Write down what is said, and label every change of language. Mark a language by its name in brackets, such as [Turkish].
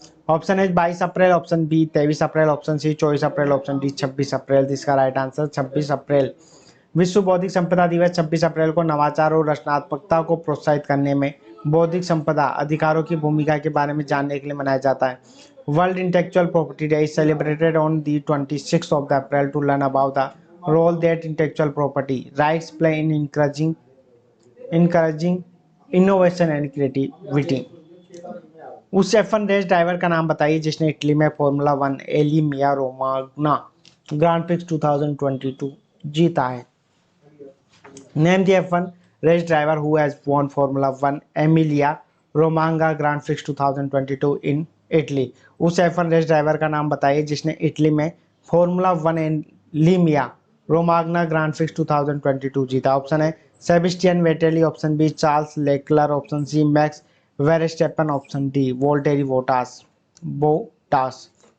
[Hindi] Option है 22 अप्रैल, option B 23 अप्रैल, option C 24 अप्रैल, option D 26 अप्रैल। इसका right answer 26 अप्रैल। विश्व बौद्धिक संपदा दिवस 26 अप्रैल को नवाचार और रचनात्मकता को प्रोत्साहित करने में बौद्धिक संपदा अधिकारों की भूमिका के बारे में जानने के लिए मनाया जाता है। [English] World intellectual property day is celebrated on the 26th of April to learn about the role that intellectual property rights play in encouraging innovation and creativity। [Hindi] उस F1 रेस ड्राइवर का नाम बताइए जिसने इटली में फॉर्मूला 1 एलिमिया रोमाग्ना ग्रांड प्रिक्स 2022 जीता है। [English] Name the F1 race driver who has won Formula 1 Emilia Romagna Grand Prix 2022 in Italy। [Hindi] उस F1 race driver का नाम बताइए जिसने इटली में फॉर्मूला 1 एलिमिया रोमाग्ना ग्रांड प्रिक्स 2022 जीता। ऑप्शन है Sebastian वेटेली, option B Charles Leclerc, option C Max Verstappen, option D Valtteri Bottas.